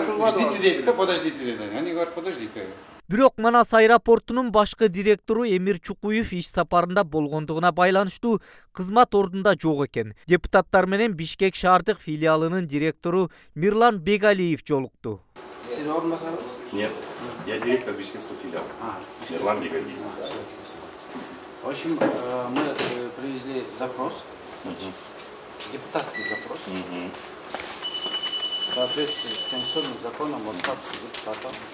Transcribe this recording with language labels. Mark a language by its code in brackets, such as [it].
[ru] ждите дейт, да подождите, они говорят, подождите. [ky] Бирок Манас аэропортунун башкы директору Эмир Чукуев иш сапарында болгондугуна байланыштуу кызмат ордунда жок экен. Депутаттар менен Бишкек шаардык филиалынын директору Мирлан Бегалиев жолукту. Сиз орунбасаңыз? [ru] Нет, я директор Бишкекского филиала. Мирлан Бегалиев. В общем, мы привезли запрос, депутатский запрос, в соответствии с конституционным законом о статусе депутата.